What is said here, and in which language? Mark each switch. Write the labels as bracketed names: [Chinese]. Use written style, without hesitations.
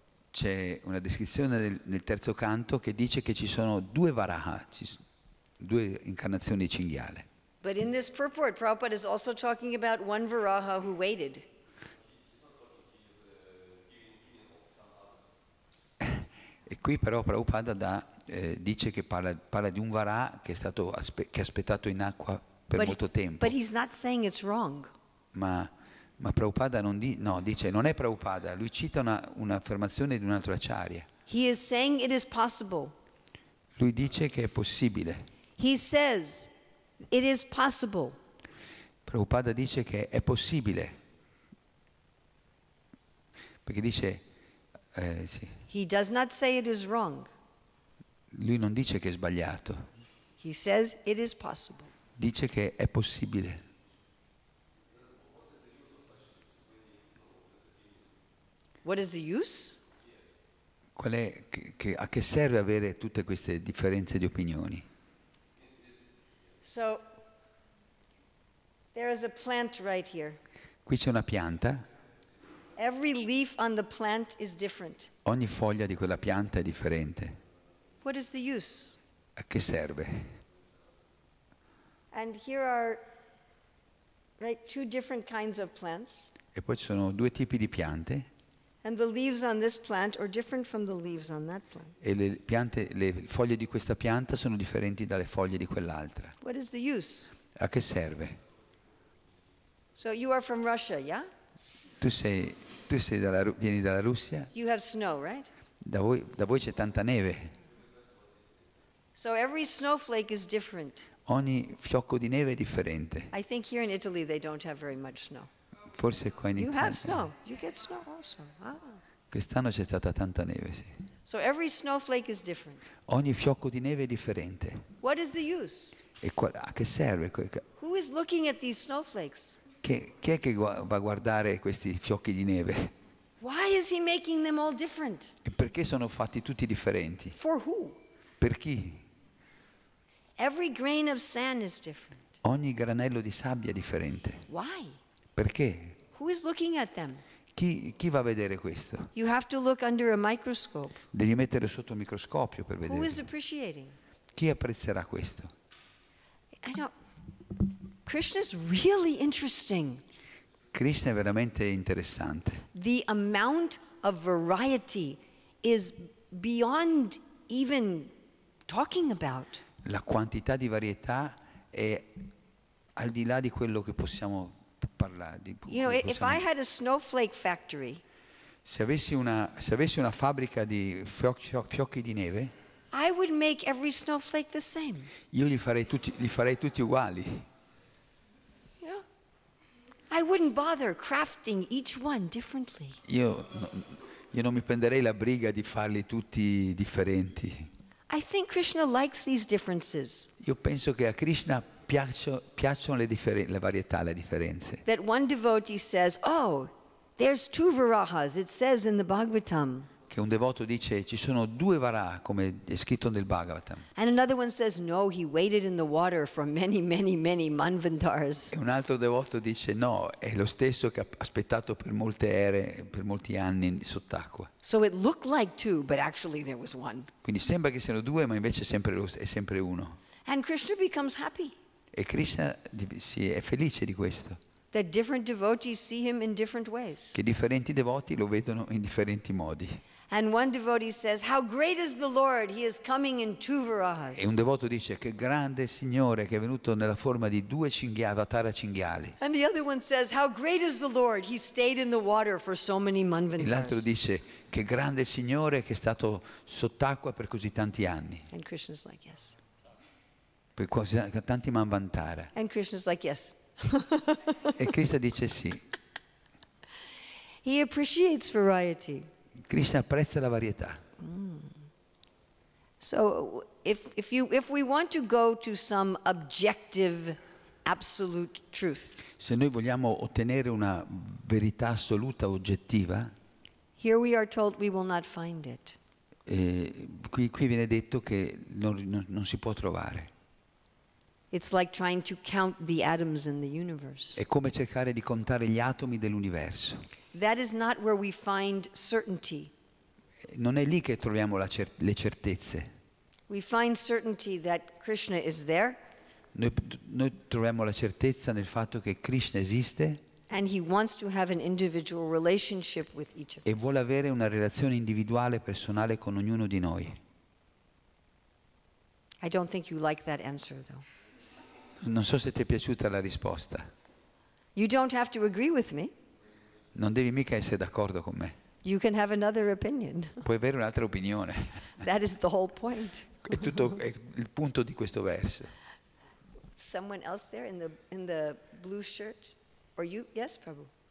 [Italian] C'è una descrizione nel terzo canto che dice che ci sono due varaha, due incarnazioni di cinghiale. [English] But in this purport, Prabhupada is also talking about one Varaha who waited. [Italian] E qui però Prabhupada dice che parla di un varaha che ha aspettato in acqua per molto tempo. [English] But he's not saying it's wrong. [Italian] Ma Prabhupada dice, non è Prabhupada, lui cita un'affermazione di un altro acharya. [English] He is saying it is possible. [Italian] Lui dice che è possibile. [English] He says it is possible. [Italian] Prabhupada dice che è possibile. Perché dice, sì. [English] He does not say it is wrong. [Italian] Lui non dice che è sbagliato. [English] He says it is possible. [Italian] Dice che è possibile. [English] What is the use? [Italian] A che serve avere tutte queste differenze di opinioni? [English] So, there is a plant right here. [Italian] Qui c'è una pianta, [English] Every leaf on the plant is different. [Italian] ogni foglia di quella pianta è differente. [English] What is the use? [Italian] A che serve? [English] And here are two different kinds of plants. [Italian] E poi ci sono due tipi di piante [English] And the leaves on this plant are different from the leaves on that plant. [Italian] e le foglie di questa pianta sono differenti dalle foglie di quell'altra. [English] What is the use? [Italian] A che serve? [English] So you are from Russia, yeah? [Italian] Tu vieni dalla Russia? [English] You have snow, right? [Italian] Da voi c'è tanta neve. [English] So every snowflake is different. [Italian] Ogni fiocco di neve è differente. [English] I think here in Italy they don't have very much snow. [Italian] Forse qua in [English] You have snow. You get snow also. Ah. [Italian] Quest'anno c'è stata tanta neve, sì. [English] So every snowflake is different. [Italian] Ogni fiocco di neve è differente. [English] What is the use? [Italian] E a che serve? [English] Who is looking at these snowflakes? [Italian] Chi è che va a guardare questi fiocchi di neve? [English] Why is he making them all different? [Italian] E perché sono fatti tutti differenti? [English] For who? [Italian] Per chi? [English] Every grain of sand is different. [Italian] Ogni granello di sabbia è differente. [English] Why? [Italian] Perché? [English] Who is looking at them? [Italian] Chi va a vedere questo? [English] You have to look under a microscope. [Italian] Devi mettere sotto il microscopio per [English] Who is [Italian] vedere. [English] appreciating? [Italian] Chi apprezzerà questo? [English] I don't. Krishna is really interesting. [Italian] Krishna è veramente interessante. [English] The amount of variety is beyond even talking about. [Italian] La quantità di varietà è al di là di quello che possiamo parlare. [English] You know, if I had a snowflake factory, [Italian] Se avessi una fabbrica di fiocchi di neve, [English] I would make every snowflake the same. [Italian] io li farei tutti uguali. [English] You know? I wouldn't bother crafting each one differently. [Italian] Io non mi prenderei la briga di farli tutti differenti. [English] I think Krishna likes these differences. [Italian] Io penso che a Krishna piacciono le varietà, le differenze. [English] That one devotee says, oh, there's two varahas, it says in the Bhagavatam. [Italian] Che un devoto dice ci sono due varaha, come è scritto nel Bhagavatam. [English] And another one says, no, he waited in the water for many, many, many manvantars. [Italian] E un altro devoto dice no, è lo stesso che ha aspettato per molte ere, per molti anni sott'acqua. [English] So it looked like two, but actually there was one. [Italian] Quindi sembra che siano due, ma invece è sempre uno. [English] And Krishna becomes happy [Italian] E Krishna è felice di questo, [English] that different devotees see him in different ways. [Italian] che differenti devoti lo vedono in differenti modi. [English] And one devotee says, how great is the Lord, he is coming in two varahas. [Italian] E un devoto dice che grande Signore che è venuto nella forma di due avatara cinghiali. [English] And the other one says, how great is the Lord, he stayed in the water for so many [Italian] E l'altro [English] manvantars. [Italian] dice che grande Signore che è stato sott'acqua per così tanti anni, [English] And Krishna's like, yes. [Italian] per tanti manvantara. [English] And Krishna's like, yes. [Italian] E Krishna dice sì. [English] He appreciates variety. [Italian] Krishna apprezza la varietà. [English] So if we want to go to some objective, absolute truth, [Italian] Se noi vogliamo ottenere una verità assoluta, oggettiva, [English] here we are told we will not find it. [Italian] qui viene detto che non si può trovare. [English] It's like trying to count the atoms in the universe. [Italian] È come cercare di contare gli atomi dell'universo. [English] That is not where we find certainty. [Italian] Non è lì che troviamo le certezze. [English] We find certainty that Krishna is there. [Italian] Noi troviamo la certezza nel fatto che Krishna esiste [English] And he wants to have an individual relationship with each of [Italian] e [English] us. [Italian] vuole avere una relazione individuale e personale con ognuno di noi. [English] I don't think you like that answer, though. [Italian] Non so se ti è piaciuta la risposta. [English] You don't have to agree with me. [Italian] Non devi mica essere d'accordo con me. [English] You can have another opinion. [Italian] Puoi avere un'altra opinione. [English] That is the whole point. [Italian] È il punto di questo verso. [English] Someone else there in the blue shirt? Or you? Yes, Prabhu.